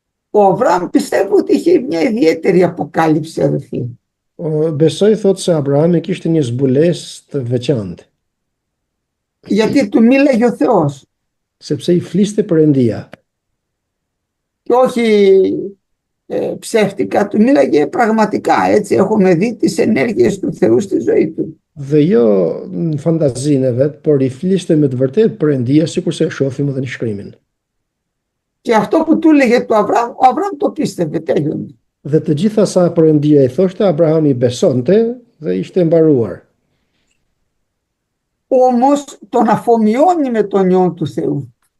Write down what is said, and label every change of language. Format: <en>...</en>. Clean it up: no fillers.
<el>Ο Αβραάμ πιστεύω ότι είχε μια ιδιαίτερη αποκάλυψη, αδελφοί.</el> <sq>Besoj thot se Abrahami kishte një zbulesë të veçantë.</sq> <el>Γιατί του μίλαγε ο Θεός.</el> <sq>Sepse i fliste Perëndia.</sq> <el>Και όχι ψεύτικα, του μίλαγε πραγματικά. Έτσι έχουμε δει τις ενέργειες του Θεού στη ζωή του.</el> <sq>Dhe jo në fantazinë e vet, por i fliste me të vërtetë Perëndia, sikurse e shohim edhe në shkrimin.</sq> <el>Και αυτό που του έλεγε του Αβραάμ, ο Αβραάμ το πίστευε, τέλειωνε.</el> <sq>Dhe të gjitha sa Perëndia i thoshte, Abrahami besonte dhe ishte mbaruar.</sq> <el>Όμως τον αφομοιώνει με τον Υιόν του Θεού.</el>